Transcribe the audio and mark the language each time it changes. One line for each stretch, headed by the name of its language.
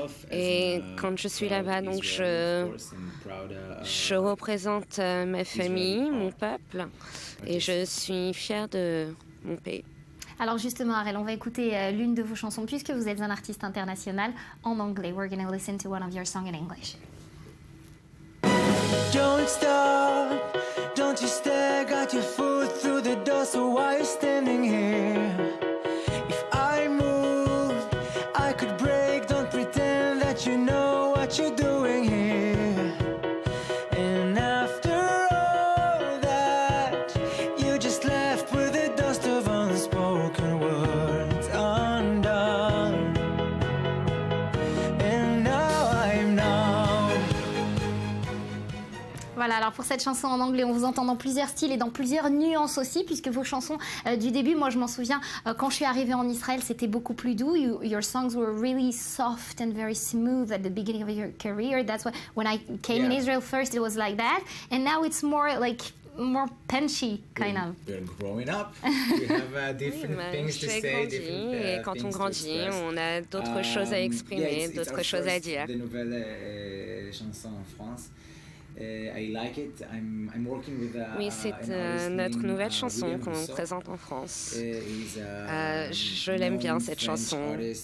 French: Et quand je suis là-bas, donc je représente ma famille, mon peuple, et je suis fière de mon pays. Alors justement, Harel, on va écouter l'une de vos chansons puisque vous êtes un artiste international en anglais.
English: We're going to listen to one of your songs in English. Don't stop, don't you stare, got your foot through the door, so why you standing here? If I move, I could break, don't pretend that you know what you're doing here. And after all that, you just left with the dust of unspoken words undone. And now I'm numb.
French: Voilà, alors pour cette chanson en anglais, on vous entend dans plusieurs styles et dans plusieurs nuances aussi, puisque vos chansons du début, moi je m'en souviens, quand je suis arrivée en Israël, c'était beaucoup plus doux.
English: Your songs were really soft and very smooth at the beginning of your career. That's why when I came in Israel first, it was like that. And now it's more punchy, kind of. We're growing up. We have different things to say,
French: et quand on grandit, on a d'autres choses à exprimer, d'autres choses à dire. Des nouvelles chansons en France.
English: I like it. I'm working with
French: oui, c'est notre nouvelle chanson qu'on présente en France. Je l'aime bien, cette chanson.